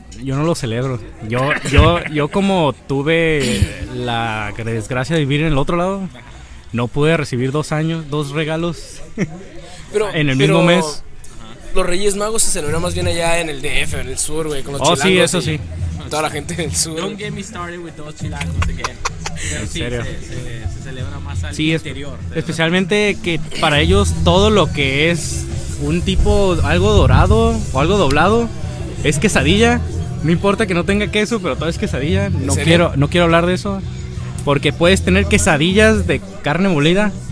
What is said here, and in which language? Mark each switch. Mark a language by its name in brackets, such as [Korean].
[Spanish] Yo no lo celebro. Yo como tuve la desgracia de vivir en el otro lado, no pude recibir dos regalos en el mismo mes. Los Reyes Magos se celebran más bien allá en el DF, en el sur, güey, con los chilangos. Sí, eso sí. Toda la gente del sur. [English] Don't get me started with those chilangos again. [Spanish] Pero en serio. Se celebra más al interior. Especialmente que para ellos todo lo que es un tipo, algo dorado o algo doblado, es quesadilla. No importa que no tenga queso, pero todo es quesadilla. No quiero hablar de eso. Porque puedes tener quesadillas de carne molida.